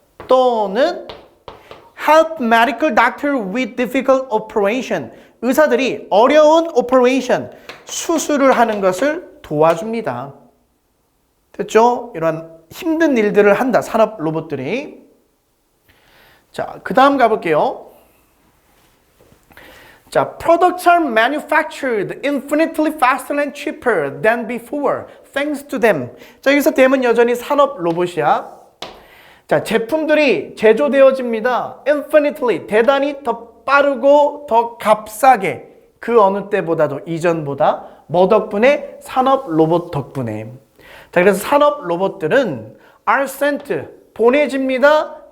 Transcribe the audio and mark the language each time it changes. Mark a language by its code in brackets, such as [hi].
[ko] 또는 [en] help medical doctor with difficult operation, [ko] 의사들이 어려운 operation, 수술을 하는 것을 도와줍니다. 됐죠? 이런 힘든 일들을 한다, 산업 로봇들이. 자, 그 다음 가볼게요. [en] 자, products are manufactured infinitely faster and cheaper than before, thanks to them. [ko] 자, 여기서 them은 여전히 산업 로봇이야. 자, 제품들이 제조되어집니다. infinitely, 대단히 더 빠르고 더 값싸게, 그 어느 때보다도, 이전보다, 뭐 덕분에? 산업 로봇 덕분에. 자, 그래서 산업 로봇들은 [en] are sent, [ko] 보내집니다.